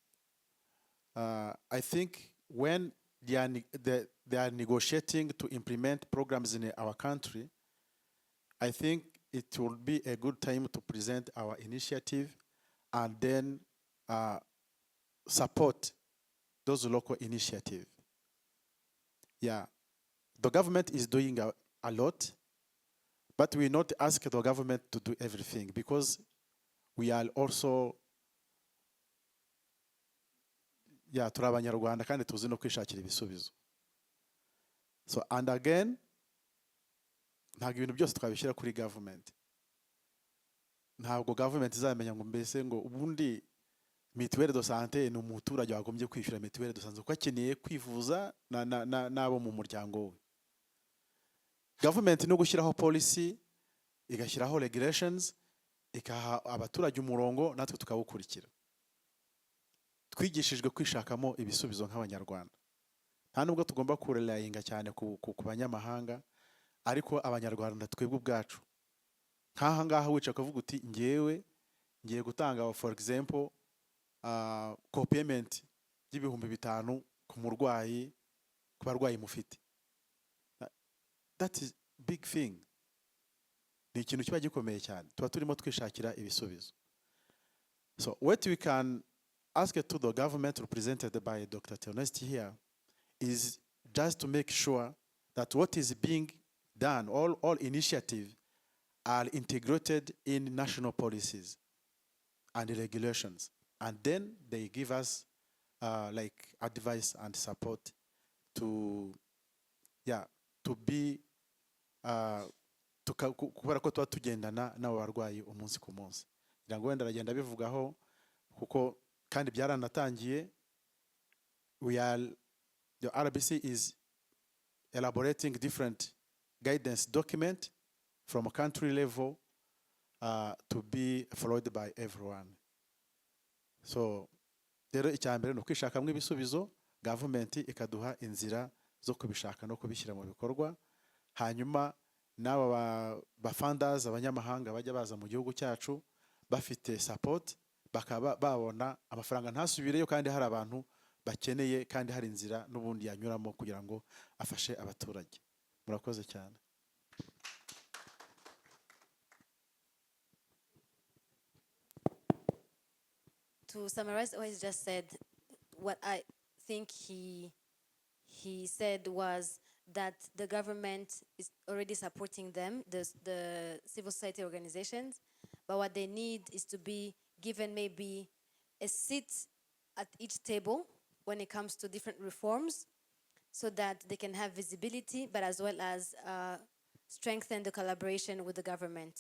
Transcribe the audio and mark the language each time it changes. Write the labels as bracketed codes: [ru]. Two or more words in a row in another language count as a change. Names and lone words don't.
[en] I think when they are negotiating to implement programs in our country, I think it will be a good time to present our initiative and then support those local initiatives. Yeah, the government is doing a lot, but we not ask the government to do everything, because we are also, yeah, [rw] turi abanyarwanda kandi tuzi no kwishakira ibisubizo. [en] So, and again, [rw] ntabwo ibintu byose twabishyira kuri government. Ntabwo government izamenya ngo mbese ngo ubundi mituweli de sante ni umuturage wagombye kwishyura mituweli de sante uko akeneye kwivuza n'abo mu muryango we. Government no gushyiraho policy, igashyiraho regulations, ikaha abaturage umurongo, natwe tukawukurikira. Twigishijwe kwishakamo ibisubizo nk'abanyarwanda. Nta nubwo tugomba kurelayinga cyane ku banyamahanga, ariko abanyarwanda twebwe ubwacu. Nk'aha ngaha wica akavuga uti ngiye gutanga [en] for example [rw] co-payment y'ibihumbi 5 ku murwayi, ku barwayi mufite. [en] That is big thing. [rw] Ni ikintu kiba gikomeye cyane. Tuba turimo twishakira ibisubizo. [en] So what we can ask to the government represented by Dr. Theonest here is just to make sure that what is being done, all initiatives are integrated in national policies and regulations. And then they give us like advice and support to be [rw] kubera ko tuba tugendana n'abo barwayi umunsi ku munsi. Ngira ngo wenda aragenda bivugaho kuko kandi byaranatangiye. [en] The RBC is elaborating different guidance document from a country level to be followed by everyone. [rw] So rero icyambere no kwishakamo ibisubizo, government ikaduha inzira zo kubishaka no kubishyira mu bikorwa, hanyuma n'aba funders abanyamahanga bajya baza mu gihugu cyacu bafite support, bakaba babona amafaranga ntasubireyo kandi hari abantu bakeneye kandi hari inzira n'ubundi yanyuramo kugira ngo afashe abaturage. Murakoze cyane. [en] To summarize what he just said, what I think he said was that the government is already supporting them, the civil society organizations, but what they need is to be given maybe a seat at each table when it comes to different reforms, so that they can have visibility, but as well as strengthen the collaboration with the government.